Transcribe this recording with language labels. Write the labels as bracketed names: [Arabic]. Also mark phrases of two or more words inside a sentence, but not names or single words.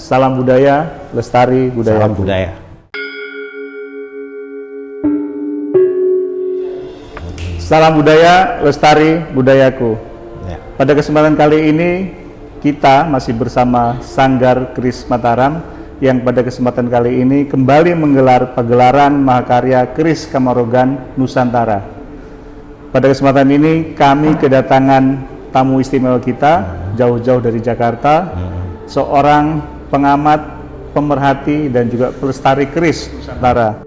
[Indonesian] Salam budaya, lestari budaya. Salam budaya. Salam budaya, lestari budayaku. Ya. Pada kesempatan kali ini kita masih bersama Sanggar Keris Mataram yang pada kesempatan kali ini kembali menggelar pagelaran Mahakarya Keris Kamarogan Nusantara. Pada kesempatan ini kami kedatangan tamu istimewa kita jauh-jauh dari Jakarta, seorang pengamat, pemerhati dan juga pelestari keris Nusantara.